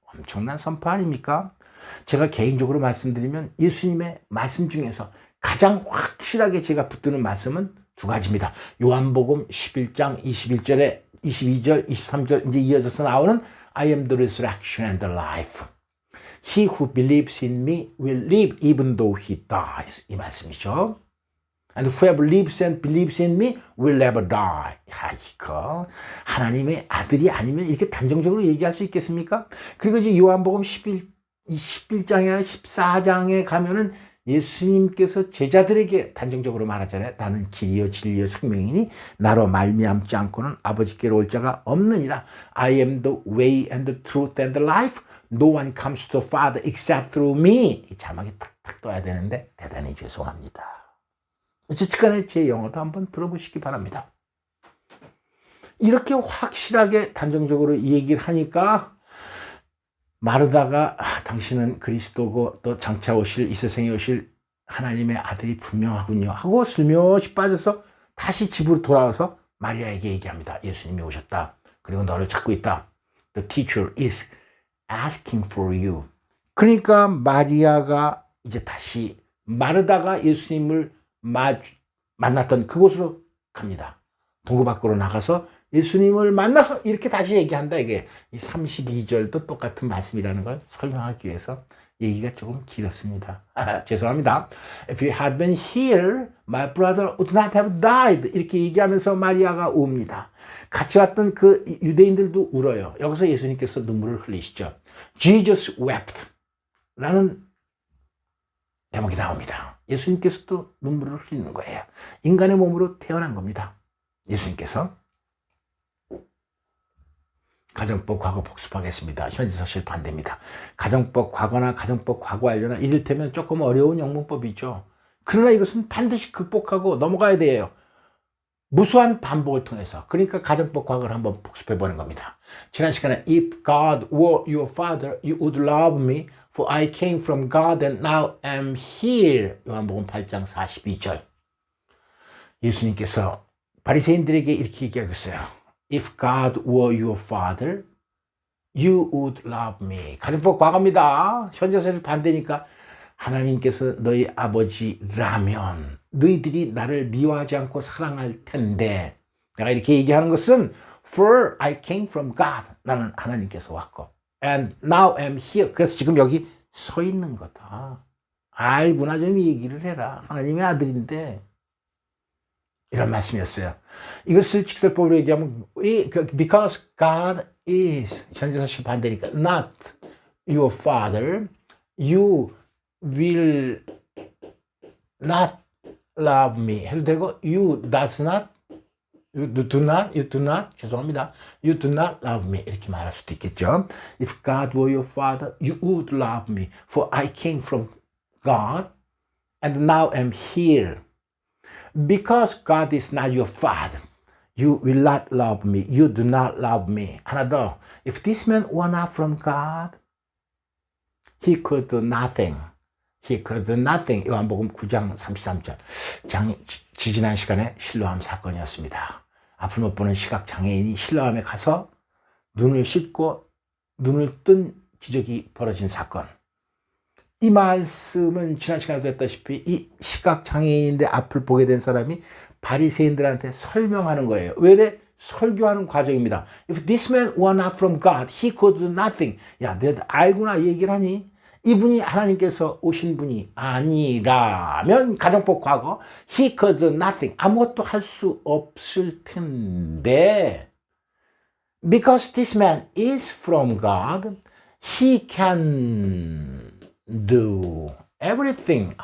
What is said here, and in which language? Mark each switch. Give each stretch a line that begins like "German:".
Korean: 엄청난 선포 아닙니까? 제가 개인적으로 말씀드리면 예수님의 말씀 중에서 가장 확실하게 제가 붙드는 말씀은 두 가지입니다. 요한복음 11장 21절에 22절, 23절 이제 이어져서 나오는
English: I am the resurrection and the life. He who believes in me will live even though he dies.
Korean: 이 말씀이죠.
English: And whoever lives and believes in me will never die.
Korean: 이거 하나님의 아들이 아니면 이렇게 단정적으로 얘기할 수 있겠습니까? 그리고 이제 요한복음 11장이 아니라 14장에 가면은 예수님께서 제자들에게 단정적으로 말하잖아요. 나는 길이요 진리요 생명이니 나로 말미암지 않고는 아버지께로 올 자가 없느니라.
English: I am the way and the truth and the life. No one comes to the Father except through me.
Korean: 이 자막이 탁탁 떠야 되는데 대단히 죄송합니다. 어쨌든 제 영어도 한번 들어보시기 바랍니다. 이렇게 확실하게 단정적으로 이 얘기를 하니까 마르다가 당신은 그리스도고 또 장차 오실 이 세상에 오실 하나님의 아들이 분명하군요 하고 슬며시 빠져서 다시 집으로 돌아와서 마리아에게 얘기합니다. 예수님이 오셨다. 그리고 너를 찾고 있다.
English: The teacher is asking for you.
Korean: 그러니까 마리아가 이제 다시 마르다가 예수님을 만났던 그곳으로 갑니다. 동굴 밖으로 나가서 예수님을 만나서 이렇게 다시 얘기한다. 이게 32절도 똑같은 말씀이라는 걸 설명하기 위해서 얘기가 조금 길었습니다. 죄송합니다.
English: If you had been here, my brother would not have died.
Korean: 이렇게 얘기하면서 마리아가 웁니다. 같이 왔던 그 유대인들도 울어요. 여기서 예수님께서 눈물을 흘리시죠.
English: Jesus wept.
Korean: 라는 대목이 나옵니다. 예수님께서도 눈물을 흘리는 거예요. 인간의 몸으로 태어난 겁니다. 예수님께서 가정법 과거 복습하겠습니다. 현지서실 반대입니다. 가정법 과거나 가정법 과거 완료나 이를테면 조금 어려운 영문법이죠. 그러나 이것은 반드시 극복하고 넘어가야 돼요. 무수한 반복을 통해서. 그러니까 가정법 과거를 한번 복습해 보는 겁니다. 지난 시간에
English: If God were your father, you would love me, for I came from God and now am here.
Korean: 요한복음 8장 42절. 예수님께서 바리새인들에게 이렇게 얘기하겠어요.
English: If God were your father, you would love me.
Korean: 가정법 과거입니다. 현재사실 반대니까 하나님께서 너희 아버지라면 너희들이 나를 미워하지 않고 사랑할 텐데 내가 이렇게 얘기하는 것은
English: For I came from God.
Korean: 나는 하나님께서 왔고
English: And now am here.
Korean: 그래서 지금 여기 서 있는 거다. 알구나 좀 얘기를 해라. 하나님의 아들인데 이런 말씀이었어요. 이것을 직설법으로 얘기하면
English: because God is
Korean: 현재사실 반대니까
English: not your father, you will not love me
Korean: 해도 되고
English: you does not you do not,
Korean: 죄송합니다.
English: You do not love me.
Korean: 이렇게 말할 수도 있겠죠.
English: If God were your father, you would love me. For I came from God and now am here. Because God is not your father, you will not love me. You do not love me.
Korean: 하나 더.
English: If this man were not from God, he could do nothing. He could do nothing.
Korean: 요한복음 9장 33절. 지지난 시간에 실로암 사건이었습니다. 앞을 못 보는 시각 장애인이 실로암에 가서 눈을 씻고 눈을 뜬 기적이 벌어진 사건. 이 말씀은 지난 시간에도 했다시피 이 시각 장애인인데 앞을 보게 된 사람이 바리새인들한테 설명하는 거예요. 왜? 설교하는 과정입니다.
English: If this man were not from God, he could do nothing.
Korean: 야, 너희들 알구나 이 얘기를 하니? 이분이 하나님께서 오신 분이 아니라면 가정법 과거
English: he could do nothing.
Korean: 아무것도 할 수 없을 텐데
English: because this man is from God, he can do everything.